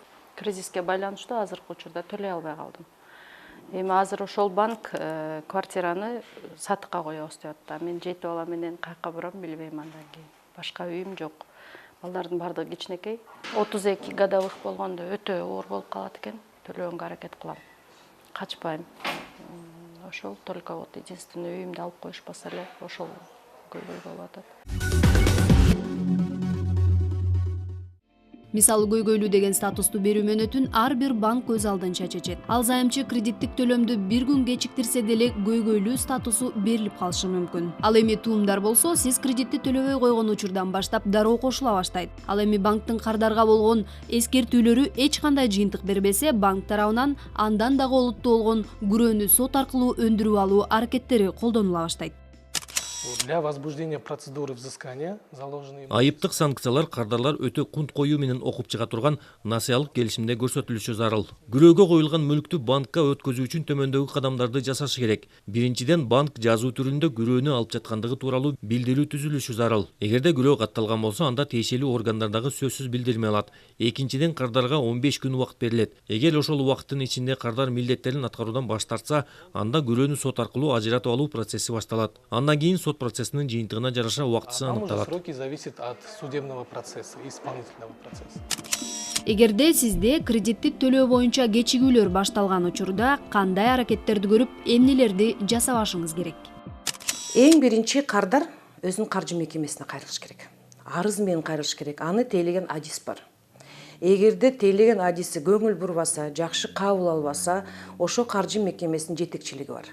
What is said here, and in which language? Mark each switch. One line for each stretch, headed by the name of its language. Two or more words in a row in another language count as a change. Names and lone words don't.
Kyrgyz: Кризиске байланыштуу азыркы учурда төлөй албай калдым. Эми азыр ошол банк квартираны сатыкка коебуз деп атты. Мен 7 бала менен каяка барам билбейм андан кийин. Башка үйүм жок. Балдардын бардыгы кичинекей. 32 годовых болгондо өтө оор болуп калат экен. Төлөөгөнгө аракет кылам. Качпайм. Ошол
Russian: только вот единственный
Kyrgyz: үйүмдү алып коюшпаса эле ошол көйгөй болуп атат. Мисалы көйгөйлүү деген статусту берүү мөөнөтүн ар бир банк өз алдынча чечет. Ал займчы кредиттик төлөмдү бир күн кечиктирсе деле көйгөйлүү статусу берилип калышы мүмкүн. Ал эми туумдар болсо, сиз кредитти төлөбөй койгон учурдан баштап дароо кошула баштайт. Ал эми банктын кардарга болгон эскертүүлөрү эч кандай жыйынтык бербесе, банк тарабынан андан дагы олуттуу болгон күрөөнү сот аркылуу өндүрүп алуу аракеттери колдонула баштайт.
Russian: Для возбуждения процедуры взыскания заложены...
Kyrgyz: Айыптык санкциялар кардарлар өтө кунт коюу менен окуп чыга турган насыялык келишимде көрсөтүлүшү зарыл. Күрөөгө коюлган мүлктү банкка өткөзүү үчүн төмөндөгү кадамдарды жасашы керек. Биринчиден, банк жазуу түрүндө күрөөнү алып жаткандыгы тууралуу билдирүү түзүлүшү зарыл. Эгерде күрөө катталган болсо, анда тиешелүү органдардагы сөзсүз билдирме алат. Экинчиден, кардарга 15 күн убакыт берилет. Эгер ошол убакыттын ичинде кардар милдеттерин аткаруудан баш тартса, анда күрөөнү сот аркылуу ажыратып алуу процесси башталат. Андан кийин сот процессинин жыйынтыгына жараша убактысы аныкталат.
Russian: Сроки зависят от судебного процесса, исполнительного процесса.
Kyrgyz: Эгерде сизде кредитти төлөө боюнча кечигүүлөр башталган учурда кандай аракеттерди көрүп, эмнелерди жасабашыңыз керек? Эң биринчи кардар өзүнүн каржы мекемесине кайрылыш керек. Арыз менен кайрылыш керек. Аны тейлеген адис бар. Эгерде тейлеген адиси көңүл бурбаса, жакшы кабыл албаса, ошо каржы мекемесинин жетекчилиги бар.